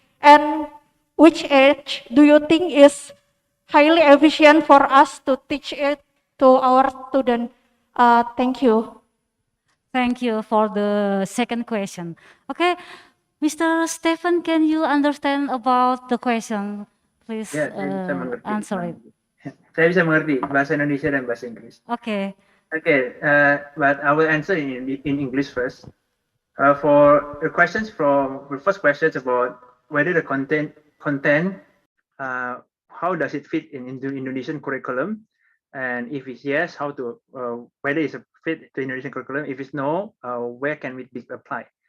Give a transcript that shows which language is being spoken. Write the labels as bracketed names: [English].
[English] And which age do you think is highly efficient for us to teach it to our student? Thank you. Thank you for the second question. Okay, Mr. Stephen, can you understand about the question? Please [Indonesian] Ya, saya bisa mengerti. [English] answer it. [Indonesian] Saya bisa mengerti bahasa Indonesia dan bahasa Inggris. [English] Okay. Okay, but I will answer in English first. For the questions from the first questions about whether the content, how does it fit in Indonesian curriculum, and if it's yes, how to whether it's a fit to Indonesian curriculum. If it's no, where can it be applied?